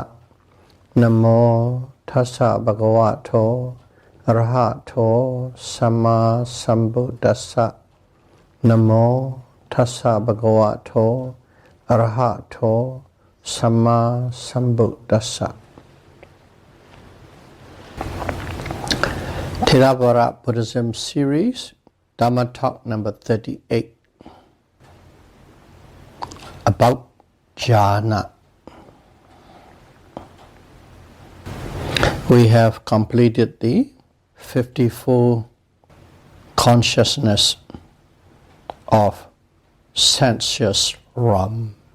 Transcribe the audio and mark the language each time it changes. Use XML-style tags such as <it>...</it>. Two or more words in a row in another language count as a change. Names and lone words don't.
<pi>Namo tassa bhagavato arahato sama sambuddhassa. Namo tassa bhagavato arahato sama sambuddhassa.</pi> <en>Theravada Buddhism series, Dhamma talk number 38, about Jhana. We have completed the 54 consciousness of sensuous realm.</en>